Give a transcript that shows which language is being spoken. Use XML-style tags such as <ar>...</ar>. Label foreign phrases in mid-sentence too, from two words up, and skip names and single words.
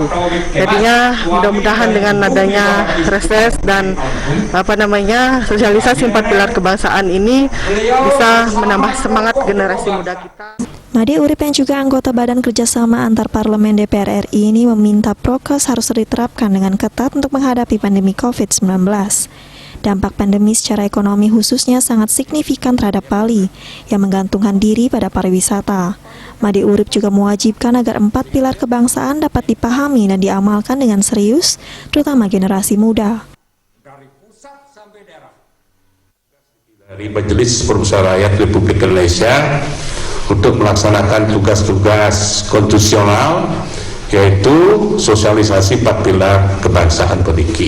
<id>Jadinya mudah-mudahan dengan adanya reses dan sosialisasi 4 pilar kebangsaan ini bisa menambah semangat generasi muda kita. Made Urip yang juga anggota Badan Kerjasama Antar Parlemen DPR RI ini meminta prokes harus diterapkan dengan ketat untuk menghadapi pandemi COVID-19. Dampak pandemi secara ekonomi khususnya sangat signifikan terhadap Bali yang menggantungkan diri pada pariwisata. Made Urip juga mewajibkan agar 4 pilar kebangsaan dapat dipahami dan diamalkan dengan serius, terutama generasi muda. Dari Majelis Permusyawaratan Rakyat Republik Indonesia untuk melaksanakan tugas-tugas konstitusional, yaitu sosialisasi 4 pilar kebangsaan peniki.</id>